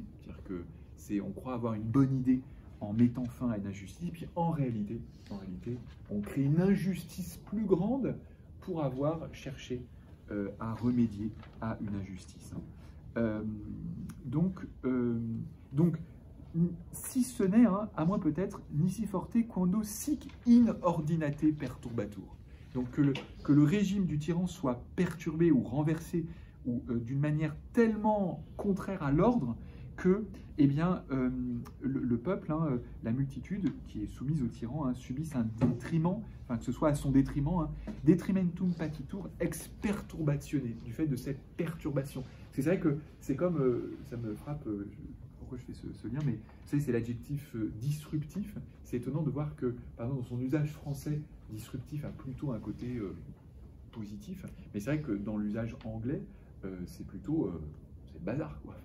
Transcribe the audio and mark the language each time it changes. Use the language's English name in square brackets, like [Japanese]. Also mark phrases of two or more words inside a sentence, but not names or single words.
[French] C'est-à-dire que on croit avoir une bonne idée en mettant fin à une injustice, puis en réalité, on crée une injustice plus grande pour avoir cherché à remédier à une injustice. Donc, si ce n'est, hein, à moins peut-être, [Latin] nisi forte quando sic in ordinate perturbatur. [French] Donc que le régime du tyran soit perturbé ou renversé ou d'une manière tellement contraire à l'ordre que le peuple, hein, la multitude qui est soumise au tyran, hein, subisse un détriment, enfin que ce soit à son détriment, hein, [Latin] detrimentum patitur ex perturbatione, [French] du fait de cette perturbation. C'est vrai que c'est comme, ça me frappe, pourquoi je fais ce lien, mais vous savez, c'est l'adjectif disruptif. C'est étonnant de voir que, par exemple, dans son usage français, disruptif a plutôt un côté positif, mais c'est vrai que dans l'usage anglais, c'est plutôt c'est le bazar, quoi.